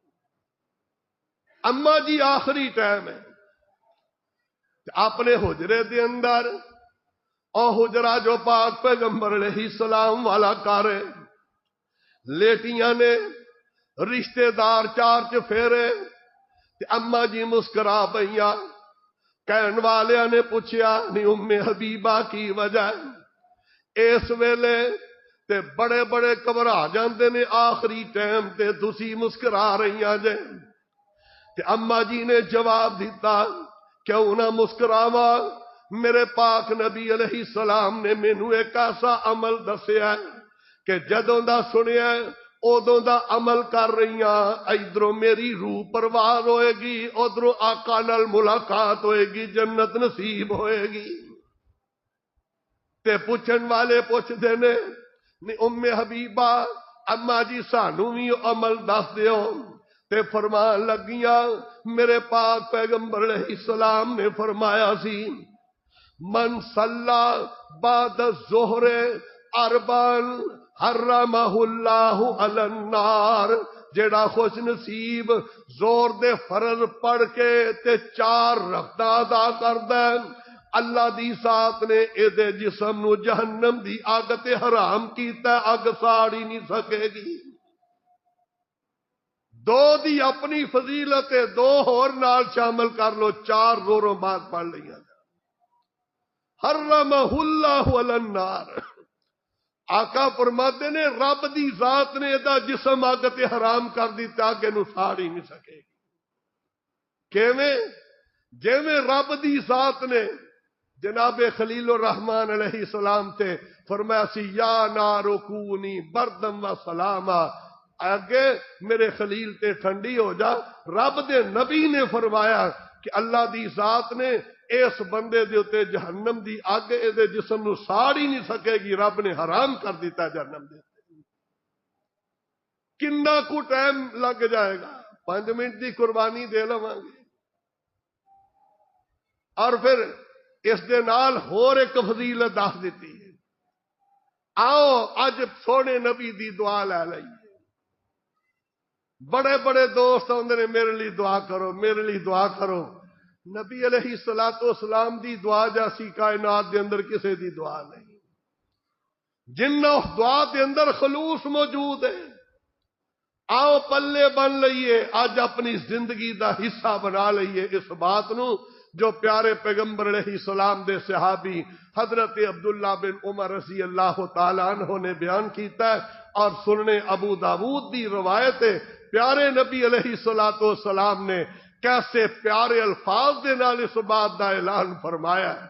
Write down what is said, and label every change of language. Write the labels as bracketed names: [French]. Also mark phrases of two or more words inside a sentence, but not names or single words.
[Punjabi] اما جی آخری ٹائم ہے، اپنے حجرے دے اندر او حجرہ جو پاک پیغمبر علیہ السلام والا کارے لیٹیاں نے، رشتہ دار 4 چفیرے، اما جی مسکرا پئیاں۔ کہن والیاں نے پوچھیا نہیں ام حبیبہ کی وجہ؟ اس ویلے تے بڑے بڑے گھبرا جاندے نے، آخری ٹائم تے تسی مسکرا رہیاں جے۔ تے اما جی نے جواب دیتا کیوں نہ مسکراواں، میرے پاک نبی علیہ السلام نے مینوں ایک ایسا عمل دسیا کہ جدوں دا سنیا ادوں دا عمل کر رہیاں، ادھروں میری روح پرواز ہوئے گی، ادھروں آقا نال ملاقات ہوئے گی، جنت نصیب ہوئے گی۔ تے پوچھن والے پوچھتے نے ام حبیبہ اما جی سانو بھی عمل دس دیو۔ تے فرمان لگیاں میرے پاک پیغمبر علیہ السلام نے فرمایا سی [Arabic] من صلی بعد الظہر اربعا حرمہ اللہ علی النار، [Punjabi] جیڑا خوش نصیب زور دے فرض پڑھ کے تے 4 رکعتاں ادا کردا ہے، اللہ دی ذات نے اے دے جسم نو جہنم دی اگ تے حرام کیتا، اگ ساڑ ہی نہیں سکے گی۔ 2 دی اپنی فضیلت 2 اور نال شامل کر لو، 4 زوروں بعد پڑھ لیا۔ [Arabic] حرمہ اللہ علی النار، [Punjabi] آقا فرماتے نے رب دی ذات نے دا جسم اگ تے حرام کر دیتا کہ نو ساڑ ہی نہیں سکے گی۔ کیویں؟ جیویں رب دی ذات نے جناب خلیل الرحمان علیہ السلام تے فرمایا سی [Arabic] یا نارو کونی بردم و سلاما، [Punjabi] اگے میرے خلیل تے ٹھنڈی ہو جا۔ رب دے نبی نے فرمایا کہ اللہ دی ذات نے اس بندے دے اوتے جہنم دی اگ دے جسم نو ساڑ ہی نہیں سکے گی، رب نے حرام کر دیتا جہنم دے۔ کنا کو ٹائم لگ جائے گا، 5 منٹ دی قربانی دے لواں گے۔ اور پھر اس دے نال ہور ایک فضیلت دس دیتی ہے، آؤ اج سونے نبی دی دعا لے لئیے۔ بڑے بڑے دوست آندے نے میرے لیے دعا کرو، میرے لیے دعا کرو۔ نبی علیہ الصلوۃ والسلام دی دعا جیسی کائنات دے اندر کسے دی دعا نہیں، جنہ اس دعا دے اندر خلوص موجود ہے۔ آؤ پلے بن لئیے، اج اپنی زندگی دا حصہ بنا لئیے اس بات نو جو پیارے پیغمبر علیہ السلام دے صحابی حضرت عبداللہ بن عمر رضی اللہ تعالیٰ عنہ نے بیان کیتا ہے، اور سننے ابو داود دی روایت ہے۔ پیارے نبی علیہ السلام نے کیسے پیارے الفاظ دے نال اس بات دا اعلان فرمایا ہے۔